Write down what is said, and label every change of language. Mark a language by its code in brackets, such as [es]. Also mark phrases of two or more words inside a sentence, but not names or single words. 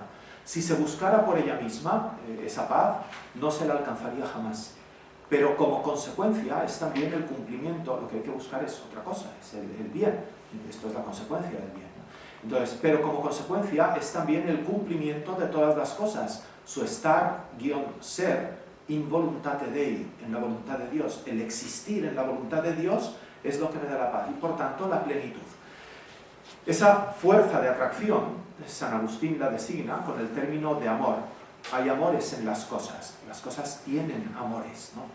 [es] Si se buscara por ella misma, esa paz, no se la alcanzaría jamás. Pero como consecuencia es también el cumplimiento, lo que hay que buscar es otra cosa, es el bien. Esto es la consecuencia del bien. Entonces, pero como consecuencia es también el cumplimiento de todas las cosas, su estar-ser [la] in voluntate Dei, [es] en la voluntad de Dios. El existir en la voluntad de Dios es lo que me da la paz y por tanto la plenitud. Esa fuerza de atracción, San Agustín la designa con el término de amor. Hay amores en las cosas tienen amores, ¿no?